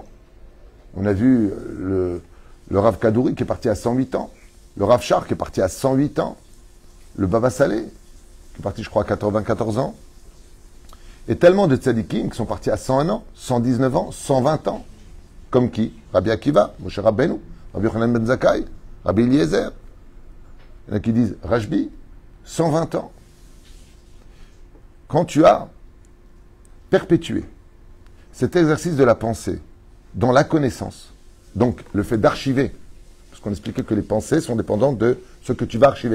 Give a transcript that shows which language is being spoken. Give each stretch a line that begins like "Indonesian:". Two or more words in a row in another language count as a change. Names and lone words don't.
French: On a vu le Rav Kadouri, qui est parti à 108 ans. Le Rav Shar, qui est parti à 108 ans. Le Baba Saleh, qui est parti, je crois, à 94 ans. Et tellement de tzadikim qui sont partis à 101 ans, 119 ans, 120 ans. Comme qui? Rabbi Akiva, Moshe Rabbeinu, Rabbi Yochanan ben Zakkai, Rabbi Eliezer. Il y en a qui disent Rashbi, 120 ans. Quand tu as perpétué cet exercice de la pensée dans la connaissance, donc le fait d'archiver, parce qu'on expliquait que les pensées sont dépendantes de ce que tu vas archiver.